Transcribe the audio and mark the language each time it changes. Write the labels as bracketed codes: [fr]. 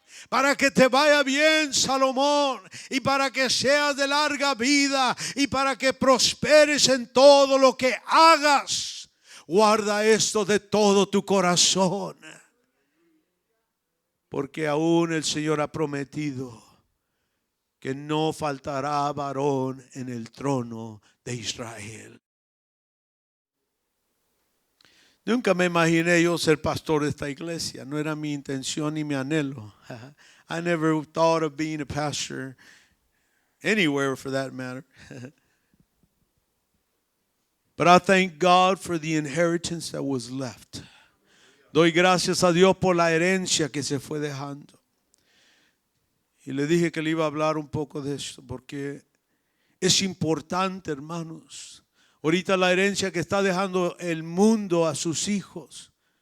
[es] Para que te vaya bien, Salomón, y para que seas de larga vida y para que prosperes en todo lo que hagas, guarda esto de todo tu corazón, porque aún el Señor ha prometido que no faltará varón en el trono de Israel. Nunca me imaginé yo ser pastor de esta iglesia. No era mi intención ni mi anhelo. [en] I never thought of being a pastor anywhere for that matter. But I thank God for the inheritance that was left. [es] Doy gracias a Dios por la herencia que se fue dejando. Y le dije que le iba a hablar un poco de esto porque es importante, hermanos. Ahorita la herencia que está dejando el mundo a sus hijos.